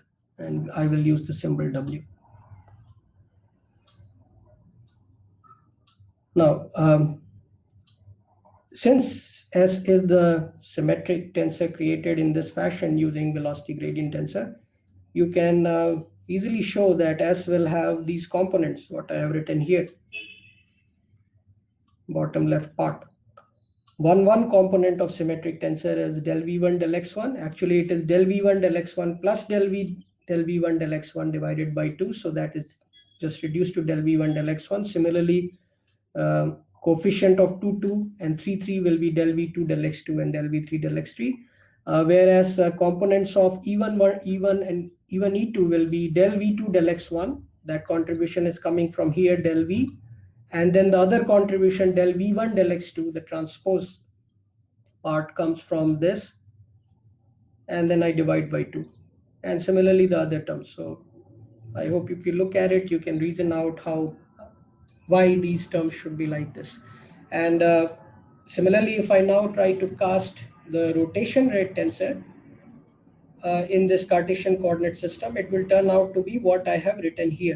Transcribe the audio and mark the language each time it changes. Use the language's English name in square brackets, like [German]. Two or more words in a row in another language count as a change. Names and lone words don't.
[English] And I will use the symbol W. Now, since S is the symmetric tensor created in this fashion using velocity gradient tensor, you can easily show that S will have these components, what I have written here, bottom left part. One component of symmetric tensor is del v1 del x1. Actually, it is del v1 del x1 plus del v1 del x1 divided by 2. So that is just reduced to del v1 del x1. Similarly, coefficient of 2, 2 and 3, 3 will be del v2 del x2 and del v3 del x3. Whereas components of E1 and E1 E2 will be del v2 del x1. That contribution is coming from here, del v. And then the other contribution, del v1 del x2, the transpose part comes from this. And then I divide by 2. And similarly, the other terms. So I hope if you look at it, you can reason out why these terms should be like this. And similarly, if I now try to cast the rotation rate tensor in this Cartesian coordinate system, it will turn out to be what I have written here.